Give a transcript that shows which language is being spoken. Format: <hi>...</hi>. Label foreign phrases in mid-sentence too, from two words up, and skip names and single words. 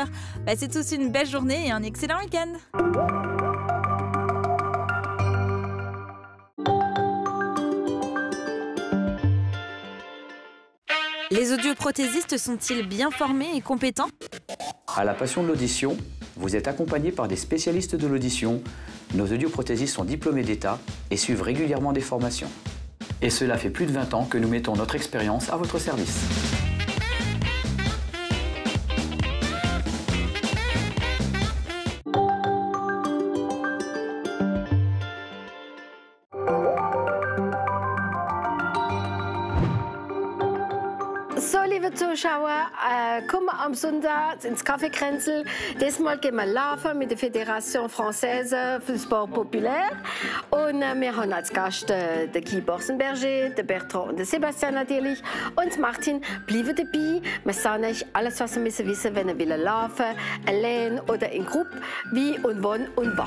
<fr>Passez tous une belle journée et un excellent week-end. Les audioprothésistes sont-ils bien formés et compétents? À la passion de l'audition, vous êtes accompagné par des spécialistes de l'audition. Nos audioprothésistes sont diplômés d'État et suivent régulièrement des formations. Et cela fait plus de 20 ans que nous mettons notre expérience à votre service.</fr> <de>So, liebe Zuschauer, kommen am Sonntag ins Café Kränzel. Diesmal gehen wir laufen mit der Fédération Française für den Sport populaire. Und wir haben als Gast den Guy Borsenberger, den Bertrand und den Sebastian natürlich. Und Martin, bleiben dabei. Wir sagen euch alles, was ihr wissen müsst, wenn ihr laufen wollt, allein oder in Gruppe, wie und wann und was.</de>